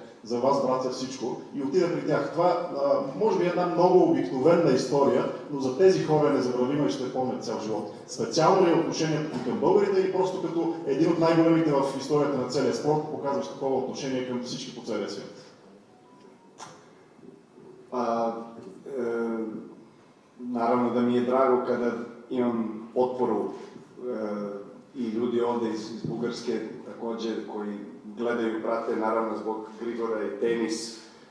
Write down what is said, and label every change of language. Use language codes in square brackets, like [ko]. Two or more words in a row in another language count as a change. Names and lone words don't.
[bg] За вас, братя, всичко, и отида при тях. Това може би е една много обикновена история, но за тези хора е незабравима и ще помнят цял живот. Специално ли е отношението към българите или просто като един от най-големите в историята на целия спорт показваш такова отношение към всички по целия свят? [sr] Naravno da mi je drago kada imam potporu i ljudi ovde iz Bugarske takođe koji gledaju i prate, naravno zbog Grigora i tenis